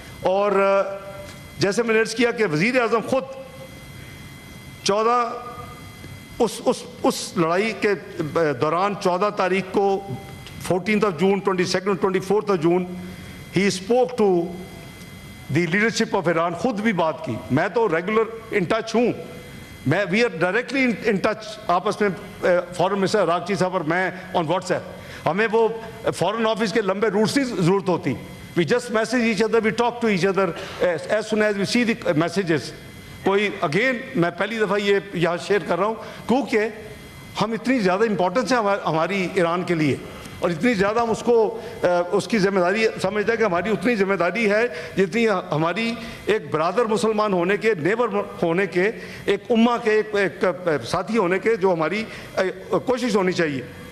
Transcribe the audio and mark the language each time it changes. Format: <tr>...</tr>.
<ur>اور جیسے میں نے عرض کیا کہ وزیر اعظم خود 14 اس لڑائی کے دوران 14 تاریخ کو 14 جون 22 24 جون he</ur> <en>Spoke to the leadership of Iran.</en> <ur>خود بھی بات کی. میں تو ریگولر ان ٹچ ہوں,</ur> <en>we are directly in touch</en> <ur>آپس میں, فارن منسٹر راگچی صاحب اور میں آن واٹس ایپ. ہمیں وہ فارن آفس کے لمبے روٹس کی ضرورت ہوتی.</ur> <en>We just message each other, we talk to each other as soon as we see the messages.</en> <ur>کوئی اگین میں پہلی دفعہ یہ یہاں شیئر کر رہا ہوں کیونکہ ہم اتنی زیادہ امپورٹنس ہے ہماری ایران کے لیے, اور اتنی زیادہ ہم اس کی ذمہ داری سمجھتے ہیں کہ ہماری اتنی ذمہ داری ہے جتنی ہماری ایک برادر مسلمان ہونے کے, نیبر ہونے کے, ایک امہ کے, ایک ساتھی ہونے کے, جو ہماری کوشش ہونی چاہیے.</ur>